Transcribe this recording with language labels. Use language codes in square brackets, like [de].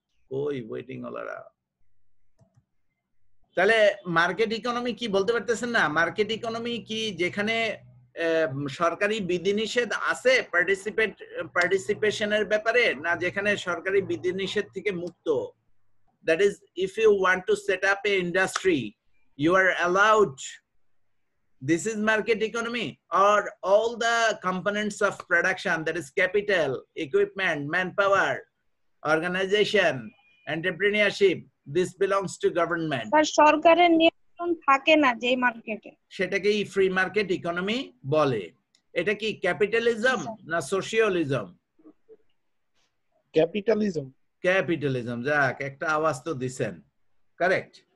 [bn] কই ওয়েটিং ওলারা? তাহলে market economy কি বলতে পারতেছেন না? মার্কেট ইকোনমি কি যেখানে সরকারি বিধিনিষেধ আছে পার্টিসিপেশনের ব্যাপারে, না যেখানে সরকারি বিধিনিষেধ থেকে মুক্ত? [en] That is, if you want to set up a industry, you are allowed. This is market economy. Or all the components of production, that is capital, equipment, manpower, organization, entrepreneurship, this belongs to government. [bn] Sir, সরকারের নিয়ন্ত্রণ থাকে না যে মার্কেটে, সেটাকেই free market economy বলে। এটা কি ক্যাপিটালিজম না সোশিয়ালিজম? ক্যাপিটালিজম। ক্যাপিটালিজম। যাক, একটা আওয়াজ তো দিছেন। কারেক্ট।